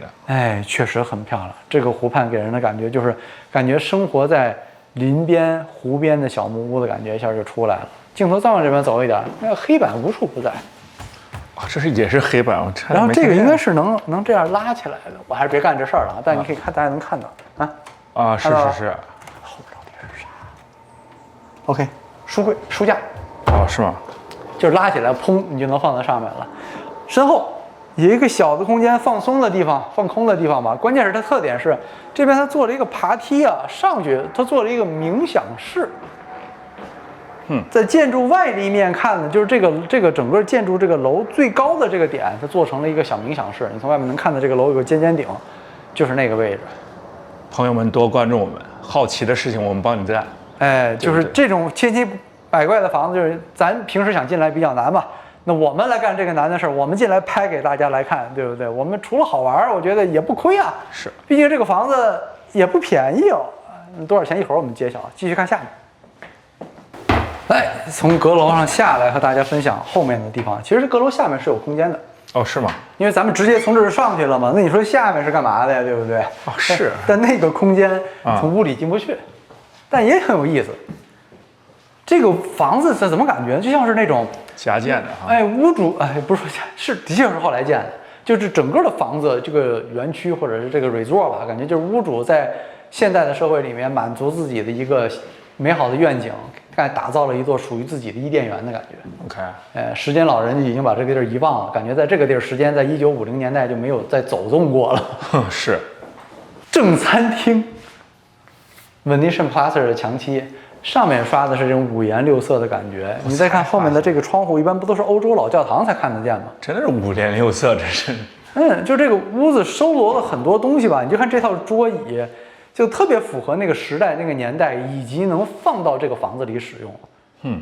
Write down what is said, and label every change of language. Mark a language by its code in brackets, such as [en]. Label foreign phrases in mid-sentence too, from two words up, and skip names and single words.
[zh] 確實很漂亮。這個湖畔給人的感覺就是感覺生活在林邊湖邊的小木屋的感覺一下就出來了。鏡頭再往這邊走一點，那個黑板無處不在。這是也是黑板，然後這個應該是能這樣拉起來的，我還是別幹這事兒了啊！但你可以看，大家能看到是。後邊到底是啥 ？OK， 書櫃、書架。是嗎？就是拉起來，砰，你就能放在上面了。身後有一個小的空間，放鬆的地方，放空的地方吧。關鍵是它特點是，這邊它做了一個爬梯啊，上去它做了一個冥想室。在建築外立面看呢，就是這個整個建築這個樓最高的這個點，它做成了一個小冥想室。你從外面能看到這個樓有個尖頂，就是那個位置。朋友們多關注我們，好奇的事情我們幫你幹。就是這種千奇百怪的房子，就是咱平時想進來比較難嘛。那我們來幹這個難的事兒，我們進來拍給大家來看，對不對？我們除了好玩，我覺得也不虧啊。是，畢竟這個房子也不便宜哦。多少錢？一會兒我們揭曉。繼續看下面。來，從閣樓上下來和大家分享後面的地方。其實閣樓下面是有空間的。是嗎？因為咱們直接從這兒上去了嘛，那你說下面是幹嘛的呀？對不對？是。但那個空間從屋裡進不去，但也很有意思。這個房子怎麼感覺就像是那種加建的屋主不是是的確是後來建的，就是整個的房子這個園區或者是這個 resort 吧，感覺就是屋主在現代的社會裡面滿足自己的一個美好的願景，打造了一座屬於自己的伊甸園的感覺。 OK，時間老人已經把這個地兒遺忘了，感覺在這個地兒時間在1950年代就沒有再走動過了。是。正餐廳 ， [en] Venetian plaster [zh] 的牆漆。上面刷的是這種五顏六色的感覺，你再看後面的這個窗戶，一般不都是歐洲老教堂才看得見嗎？真的是五顏六色，這是。就這個屋子收羅了很多東西吧，你就看這套桌椅，就特別符合那個時代、那個年代，以及能放到這個房子裡使用。